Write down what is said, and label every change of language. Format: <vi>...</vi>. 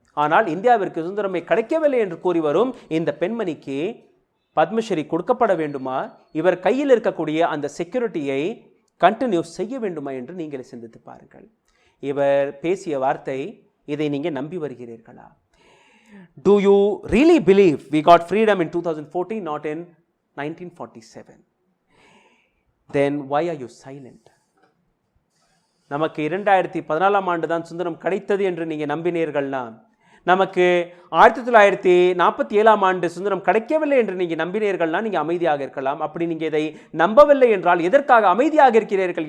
<ta>ஆனால் இந்தியாவிற்கு சுதந்திரமே கிடைக்கவில்லை என்று கூறி வரும் இந்த பெண்மணிக்கு பத்மஸ்ரீ கொடுக்கப்பட வேண்டுமா, இவர் கையில் இருக்கக்கூடிய அந்த செக்யூரிட்டியை கண்டினியூ செய்ய வேண்டுமா என்று நீங்களே சிந்தித்து பாருங்கள். இவர் பேசிய வார்த்தை, இதை நீங்கள் நம்பி வருகிறீர்களா?</ta> <en>Do you really believe we got freedom in 2014, not in 1947? Then why are you silent?</en> <ta>நமக்கு 2014 ஆண்டு தான் சுதந்திரம் கிடைத்தது என்று நீங்கள் நம்பினீர்கள்னா, நமக்கு 1947 ஆண்டு சுதந்திரம் கிடைக்கவில்லை என்று நீங்கள் நம்பினீர்கள்னா நீங்கள் அமைதியாக இருக்கலாம். அப்படி நீங்கள் இதை நம்பவில்லை என்றால் எதற்காக அமைதியாக இருக்கிறீர்கள்?</ta>